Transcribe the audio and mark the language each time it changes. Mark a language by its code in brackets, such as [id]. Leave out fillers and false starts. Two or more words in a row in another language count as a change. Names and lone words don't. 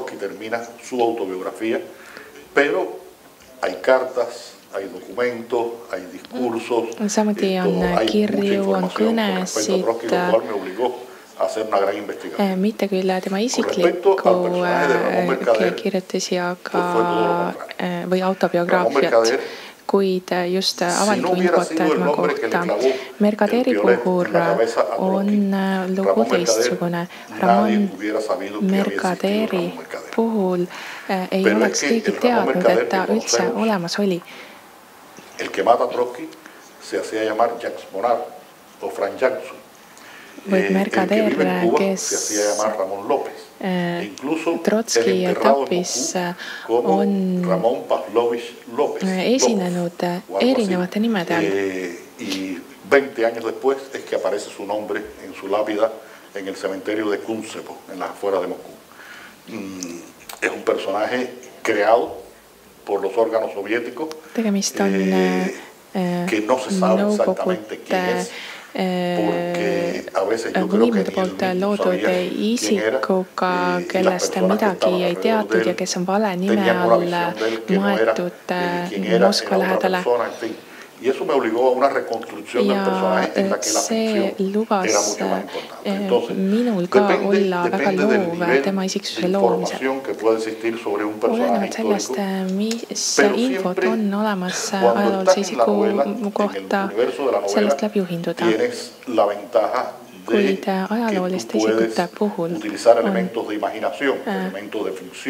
[et] Samuti on kirju, on kõnesid, mitte küll tema isiklikku kirjutisi, aga või autobiograafiat, kuid just avalikku infot tema kohta. Mercaderi puhul on lugu teistsugune. Ramon Mercaderi puhul ei oleks keegi teadnud, et ta üldse olemas oli. [es] El que mata a Trotsky se hacía llamar Jacques Monard o Frank Jackson. [et] Mercader, kes Trotski tapis, on esinenud erinevate nimede all. [es] Y 20 años después es que aparece su nombre en su lápida en el cementerio de Kuncepo, en las afueras de Moscú. Es un personaje creado por los órganos soviéticos que no se sabe exactamente quién es, porque a veces yo creo que [et] ni loodud isikuga, kellest midagi ei teatud ja kes on vale nime all maetud Moskva lähedale. [es] Y eso me obligó a una reconstrucción del personaje en la que la ficción era mucho más importante. Entonces, depende del nivel de información que puede existir sobre un personaje histórico, pero siempre cuando estás en la novela, en el universo de la novela, tienes la ventaja de que tú puedes utilizar elementos de imaginación, elementos de ficción.